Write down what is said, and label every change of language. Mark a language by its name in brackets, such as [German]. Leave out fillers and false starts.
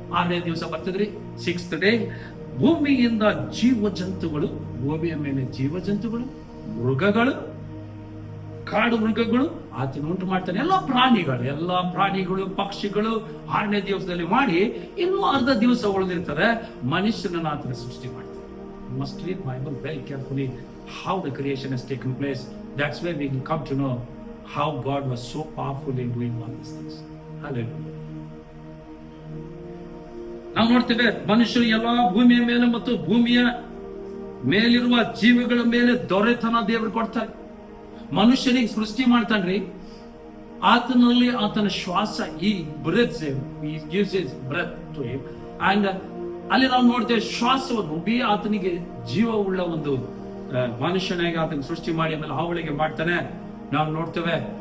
[Kannada] 6ನೇ ದಿವಸ ಬರ್ತದ್ರಿ, 6th day. ಭೂಮಿಯಿಂದ ಜೀವ ಜಂತುಗಳು, ಭೂಮಿಯ ಮೇಲೆ ಜೀವ ಜಂತುಗಳು, ಮೃಗಗಳು, ಕಾಡು ಮೃಗಗಳು ಆತನ ಉಂಟು ಮಾಡ್ತಾನೆ. ಎಲ್ಲ ಪ್ರಾಣಿಗಳು, ಪಕ್ಷಿಗಳು 6ನೇ ದಿವಸದಲ್ಲಿ ಮಾಡಿ, ಇನ್ನೂ ಅರ್ಧ ದಿವಸ ಉಳಿದಿರ್ತಾರೆ, ಮನುಷ್ಯನನ್ನು ಆತನ ಸೃಷ್ಟಿ ಮಾಡ್ತಾರೆ. [English] You must read Bible very carefully how the creation has taken place. That's where we can come to know how God was so powerful in doing all these things. Hallelujah. [Kannada] ನಾವು ನೋಡ್ತೇವೆ, ಮನುಷ್ಯರು ಎಲ್ಲಾ ಭೂಮಿಯ ಮೇಲೆ ಮತ್ತು ಭೂಮಿಯ ಮೇಲಿರುವ ಜೀವಿಗಳ ಮೇಲೆ ದೊರೆತನ ದೇವರು ಕೊಡ್ತಾರೆ. ಮನುಷ್ಯನಿಗೆ ಸೃಷ್ಟಿ ಮಾಡ್ತಾನ್ರಿ, ಆತನಲ್ಲಿ ಆತನ ಶ್ವಾಸ, ಈ breath [English] gives his breath to him, and [Kannada] ಅಲ್ಲಿ ನಾವು ನೋಡ್ತೇವೆ ಶ್ವಾಸವನ್ನು ಆತನಿಗೆ ಜೀವವುಳ್ಳ ಒಂದು ಮನುಷ್ಯನಾಗಿ ಆತನ ಸೃಷ್ಟಿ ಮಾಡಿ ಆಮೇಲೆ ಹಾವಳಿಗೆ ಮಾಡ್ತಾನೆ, ನಾವು ನೋಡ್ತೇವೆ.